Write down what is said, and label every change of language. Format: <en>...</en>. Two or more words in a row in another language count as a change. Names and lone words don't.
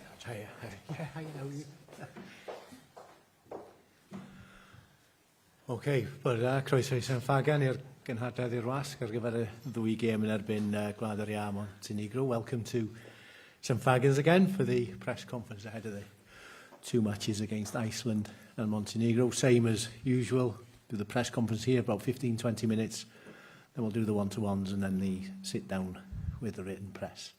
<en>Hi, how are you?</en> <cy>OK, croeso I Symfagan i'r gynhadledd i'r wasg ar gyfer y ddwy gêm yn erbyn Gwlad yr Ia Montenegro.</cy> <en>Welcome to Symfagans again for the press conference ahead of the two matches against Iceland and Montenegro. Same as usual, do the press conference here, about 15-20 minutes. Then we'll do the one-to-ones and then the sit-down with the written press.</en>